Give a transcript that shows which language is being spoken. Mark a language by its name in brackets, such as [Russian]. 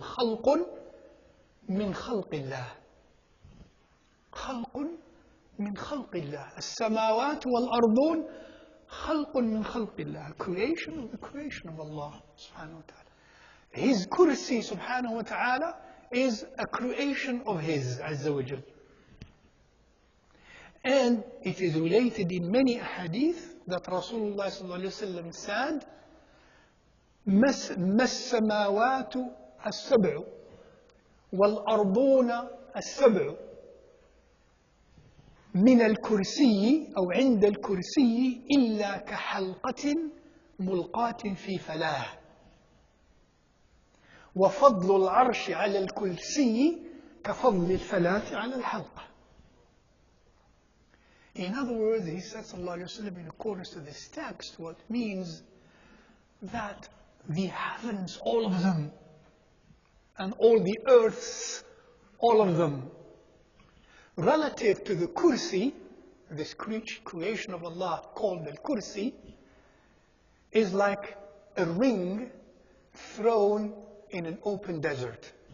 [Arabic] خَلْقٌ مِّن خَلْقِ اللَّهِ. خَلْقٌ مِّن خَلْقِ اللَّهِ. السَّمَاوَاتُ وَالْأَرْضُونَ خَلْقٌ مِّن خَلْقِ اللَّهِ. [English] Creation of the creation of Allah subhanahu wa ta'ala. His Kursi subhanahu wa ta'ala is a creation of His Azza wa Jal. And it is related in many hadith that Rasulullah sallallahu alayhi wa sallam said, [Arabic] ما السماوات السبع والأرضون السبع من الكرسي أو عند الكرسي إلا كحلقة ملقاة في فلاة وفضل العرش على الكرسي كفضل الفلاة على الحلقة. [English] In other words, he said, sallallahu alayhi wa sallam, in accordance to this text, what means that the heavens, all of them, and all the earths, all of them, relative to the kursi, this creation of Allah called the kursi, is like a ring thrown in an open desert.